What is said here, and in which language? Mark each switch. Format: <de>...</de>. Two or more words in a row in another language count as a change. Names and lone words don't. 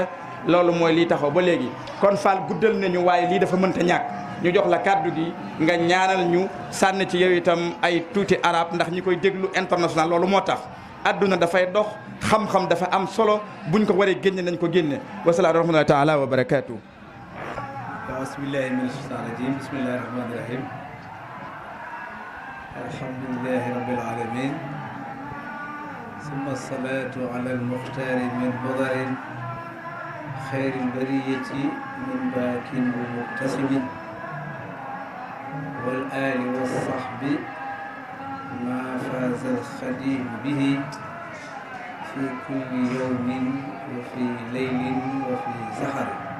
<wo>loolu mooy lii taxaw ba léegi kon Fall guddal nañu waaye lii dafa mënta ñàkk ñu jox la kàddu gi nga ñaanal ñu sànni ci yow itam ay tuuti arab ndax ñi koy déglu international loolu moo tax adduna dafay dox xam-xam dafa am solo buñ ko waree génne nañ ko génne</wo> <ar>والصلاة رحمة الله تعالى وبركاته. بسم الله من الشيطان الرجيم بسم الله الرحمن الرحيم الحمد لله رب العالمين ثم الصلاة على المختار من بدر خير البرية من باك ومبتسم والآل والصحب ما فاز الخديم به في كل يوم وفي ليل وفي سحر.</ar>